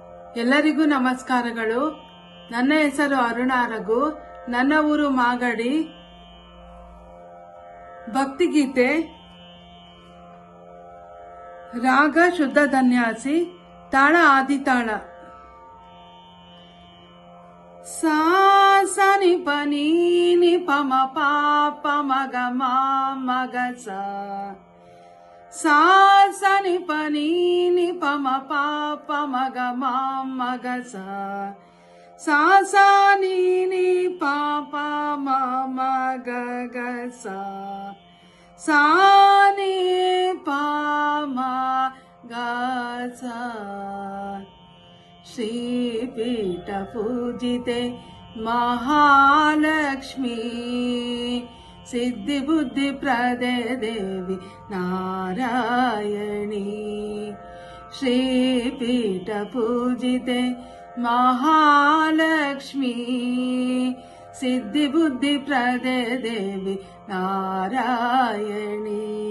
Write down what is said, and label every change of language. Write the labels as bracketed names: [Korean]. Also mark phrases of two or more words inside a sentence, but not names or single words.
[Kannada] ಎಲ್ಲರಿಗೂ ನಮಸ್ಕಾರಗಳು. ನನ್ನ ಹೆಸರು ಅರುಣಾ ರಘು. ನನ್ನ ಊರು ಮಾಗಡಿ. ಭಕ್ತಿಗೀತೆ. ರಾಗ ಶುದ್ಧ ಧನ್ಯಾಸಿ, ತಾಳ ಆದಿತಾಳ. ಸಾ ಸ ನಿ ಪ ನೀ ನಿ ಪ ಮ ಪ ಪ ಮಗ ಮ ಮಗ ಸ. ಸಾ ಸ ನಿ ಪ ನೀ ನಿ ಪ ಮ ಪ ಪ ಮಗ ಮ ಮಗ ಸ. ಸಾ ಸ ನೀ ನಿ ಪ ಪ ಮ ಮಗ ಗ ಸ. ಸಾ ನಿ ಪ ಮ ಗ ಸ. [Sanskrit] श्रीपीठ पूजिते महालक्ष्मी, सिद्धि बुद्धि प्रदे देवी नारायणी. श्रीपीठ पूजिते महालक्ष्मी, सिद्धि बुद्धि प्रदे देवी नारायणी.